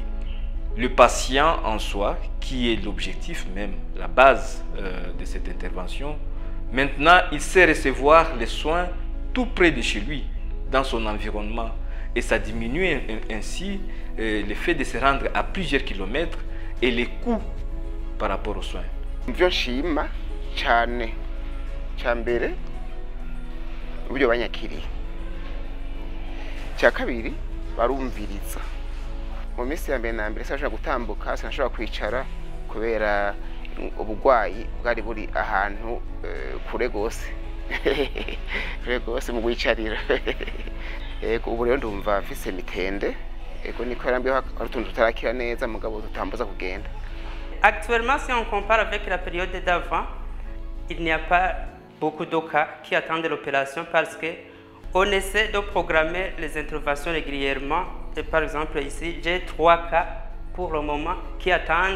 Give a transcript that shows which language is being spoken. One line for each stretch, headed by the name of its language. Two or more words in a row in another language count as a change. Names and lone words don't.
French: Le patient en soi, qui est l'objectif même, la base de cette intervention, maintenant il sait recevoir les soins tout près de chez lui, dans son environnement. Et ça diminue ainsi le fait de se rendre à plusieurs kilomètres et les coûts par rapport aux soins.
Rundi: Mvyo nshima cyane cyambere uburyo banyakiriye cya kabiri barumviriza mu minsi ya mbere na mbere sinashobora gutambuka sinashobora kwicara kubera ubugwayi bwari buri ahantu kure gose kure gose mu gwicarira ego ubu rero ndumva mfise mitende ego niko yarambiye hari utuntu tutarakira neza mugabo tutambuza kugenda.
French: Actuellement, si on compare avec la période d'avant, il n'y a pas beaucoup de cas qui attendent l'opération parce qu'on essaie de programmer les interventions régulièrement. Et par exemple, ici, j'ai 3 cas pour le moment qui attendent.